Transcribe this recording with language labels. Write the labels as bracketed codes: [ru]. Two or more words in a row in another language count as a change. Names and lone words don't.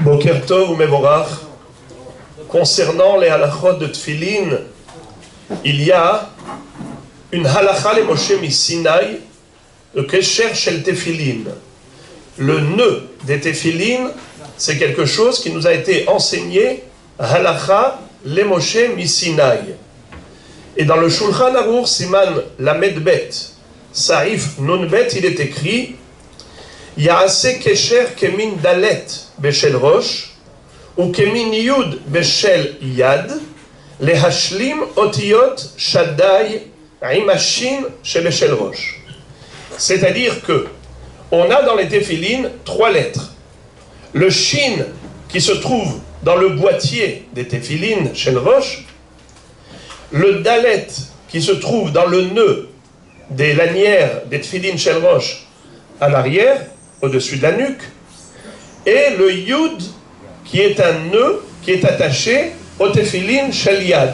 [he] בוקר טוב ומבורך, [fr] concernant les halachot de Tfilin, il y a une [he] הלכה למשה מסיני, [fr] le [he] קשר של תפילין. [fr] Le nœud des Tefilin, c'est quelque chose qui nous a été enseigné, [he] הלכה למשה מסיני. [fr] Et dans le Shulchan Aruch [he] סימן למד בית, סעיף נון בית, [fr] il est écrit [he] יעשה קשר כמין דלת בשל ראש וכמין יוד בשל יד להשלים אותיות שדי עם השין שבשל ראש. [fr] C'est-à-dire que on a dans les Tefilin 3 lettres. Le Shin qui se trouve dans le boîtier des [he] תפילין של ראש, [fr] le Dalet qui se trouve dans le nœud des lanières des [he] תפילין של ראש [fr] à l'arrière, au-dessus de la nuque, et le Yud qui est un nœud qui est attaché au [he] תפילין של יד.